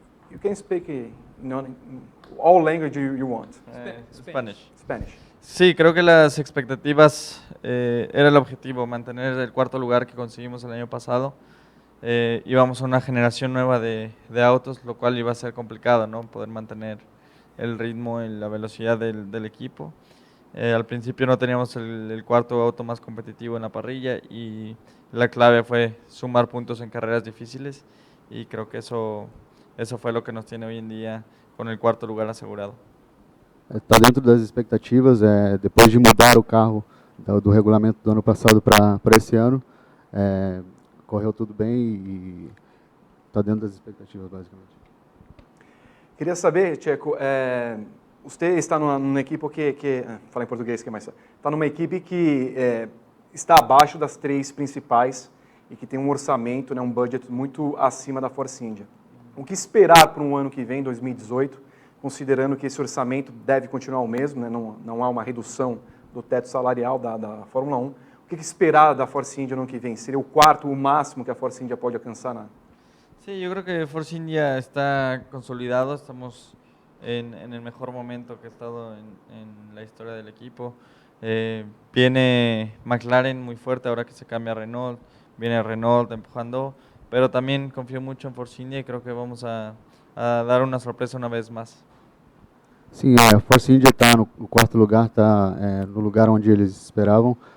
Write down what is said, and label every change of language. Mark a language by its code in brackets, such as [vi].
[en] You can speak all language you want. Spanish. Spanish. [es] Sí, creo que las expectativas era el objetivo, mantener el 4º lugar que conseguimos el año pasado. Íbamos a una generación nueva de autos, lo cual iba a ser complicado, ¿no? Poder mantener el ritmo y la velocidad del equipo. Al principio no teníamos el 4º auto más competitivo en la parrilla y la clave fue sumar puntos en carreras difíciles y creo que eso fue lo que nos tiene hoy en día con el 4º lugar asegurado. [pt] Está dentro das expectativas, depois de mudar o carro do regulamento do ano passado para esse ano, correu tudo bem e está dentro das expectativas, basicamente. Queria saber, Checo, você está numa equipe que fala em português que é mais está numa equipe que está abaixo das 3 principais e que tem um orçamento, um budget muito acima da Force India. O que esperar para um ano que vem, 2018, considerando que esse orçamento deve continuar o mesmo, né? Não há uma redução do teto salarial da Fórmula 1. O que esperar da Force India no ano que vem? Seria o 4º, o máximo que a Force India pode alcançar? [es] Sí, yo creo que Force India está consolidado, estamos en el mejor momento que ha estado en la historia del equipo. Viene McLaren muy fuerte ahora que se cambia a Renault, viene Renault empujando, pero también confío mucho en Force India y creo que vamos a dar una sorpresa una vez más. [pt] Sim, a Force India está no 4º lugar, está no lugar onde eles esperavam.